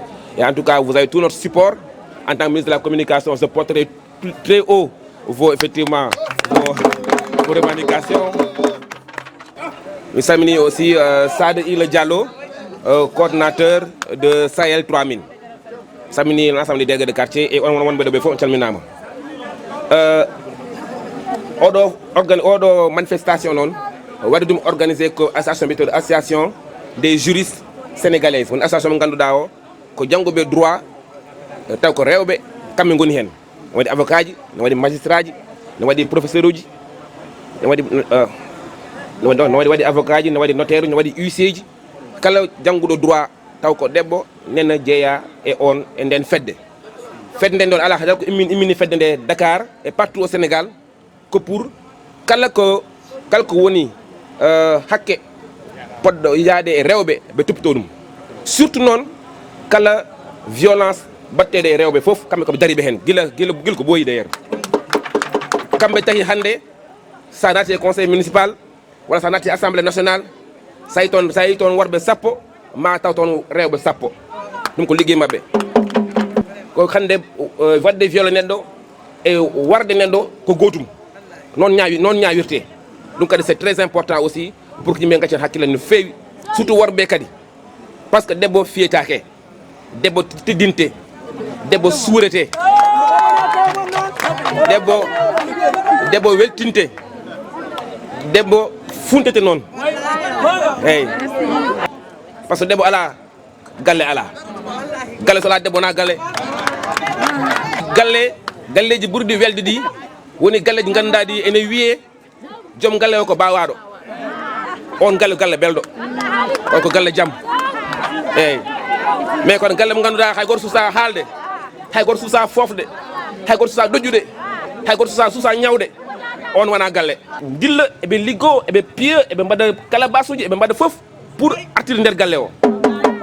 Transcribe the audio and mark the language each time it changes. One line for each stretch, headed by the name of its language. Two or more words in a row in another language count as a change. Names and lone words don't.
French: Et en tout cas, vous avez tout notre support. En tant que ministre de la Communication, je porterai très haut vos revendications. Nous saluons aussi Sad Il Diallo, coordinateur de Sahel 3000. Nous saluons l'ensemble des délégués de quartier et
Fula: on odo manifestation non wadi dum organiser ko
French: association des juristes sénégalaises
Fula: on association ganduda o ko jangobe droit taw ko rewbe kambe ngoni hen wadi avocat ji wadi magistrat ji wadi professeur uji wadi avocat ji wadi notaire ji wadi huissier ji kala jangudo droit taw ko debbo nena jeya e on e den fedde den don ala hadal ko immini fedde de Dakar
French: et partout au Sénégal que pour
Fula: kala ko woni hakke poddo yaade e rewbe be toppito dum surtout non kala violence battede e rewbe fof kambe ko daribe hen gila ko boyi d'ailleurs kambe tahi hande sa nati
French: conseil municipal
Fula: wala sa nati
French: assemblée nationale
Fula: say ton warbe sappo ma taw ton rewbe sappo dum ko liggey mabbe ko hande wadde violé neddo e warde neddo ko gotum non ñaawirte
French: donc c'est très important aussi pour que
Fula: ñimɓe gaccen hakkille no feewi surtout worɓe kadi
French: par ce que
Fula: debbo fiyetake debbo teddinte debbo suurete debbo weltinte debbo funtete noon eyyi
French: par ce que
Fula: debbo ala galle so ala debbo na galleji ɓurɗi welde ɗi woni galleji ganduɗa ɗi ene wiye joom galle o ko bawaɗo on galle belɗo on ko galle jaam eyyi mais kono galle mo ganduɗa hay goto suusa haalde hay goto suusa fofde hay goto suusa ɗoƴƴude hay goto suusa ñawde on wona galle dilla eɓe liggo eɓe piya eɓe mbaɗa calabasuji eɓe mbaɗa foof pour artirde nder galle o